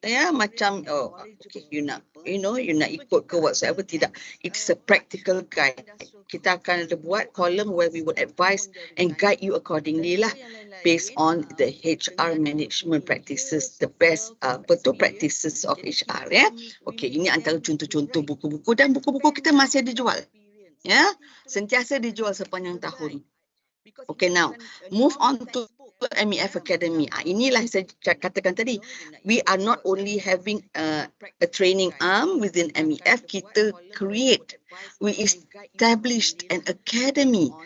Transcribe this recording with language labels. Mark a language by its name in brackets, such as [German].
[Malay] Macam okay, [English] you [Malay] nak ikut ke whatsoever, tidak. [English] It's a practical guide. [Malay] Kita akan ada buat [English] column where we would advise and guide you accordingly [Malay] lah, [English] based on the HR management practices, the best practices of HR. [Malay] Okay, ini antara contoh-contoh buku-buku, dan buku-buku kita masih dijual. Sentiasa dijual sepanjang tahun. [English] Okay, now move on to MEF Academy. [Malay] Inilah saya katakan tadi, [English] we are not only having a training arm within MEF, [Malay] kita [English] we established an academy.